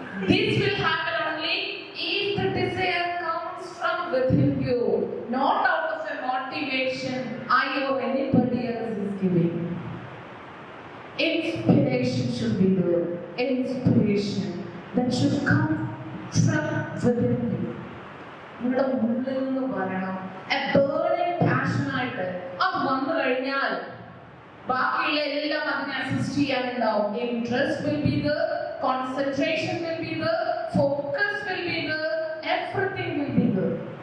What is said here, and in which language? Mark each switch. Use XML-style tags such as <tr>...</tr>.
<en>This will happen only if the desire comes from within you, not out of a motivation I or anybody else is giving. Inspiration should be there. Inspiration that should come from within you.</en> <ml>നിങ്ങളുടെ ഉള്ളിൽ നിന്ന് വരണം.</ml> <en>A burning passion</en> <ml>ആയിട്ട് അത് വന്നു കഴിഞ്ഞാൽ ബാക്കിയുള്ള എല്ലാം അതിനെ assist ചെയ്യാനുണ്ടാവും.</ml> <en>Interest will be there, concentration will be there, focus will be there, everything will be there.</en>